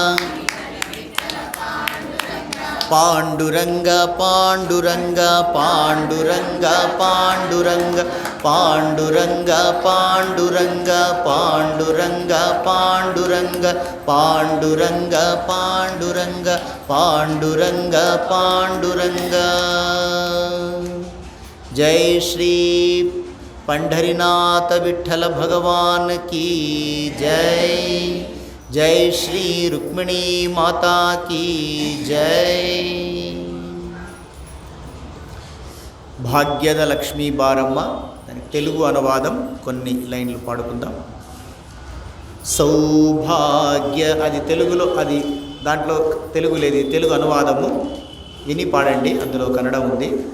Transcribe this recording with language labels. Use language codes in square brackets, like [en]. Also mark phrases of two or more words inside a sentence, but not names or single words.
[hi] पांडुरंग पांडुरंग पांडुरंग पांडुरंग पांडुरंग पांडुरंग पांडुरंग पांडुरंग पांडुरंग पांडुरंग पांडुरंग पांडुरंग। जय श्री पंढरीनाथ विठ्ठल भगवान की जय। जय श्री रुक्मिणी माता की जय। [te] భాగ్యద లక్ష్మీ బారమ్మ దానికి తెలుగు అనువాదం కొన్ని లైన్లు పాడుకుందాం. సౌభాగ్య అది తెలుగులో, అది దాంట్లో తెలుగు లేదు, తెలుగు అనువాదము విని పాడండి, అందులో కన్నడ ఉంది.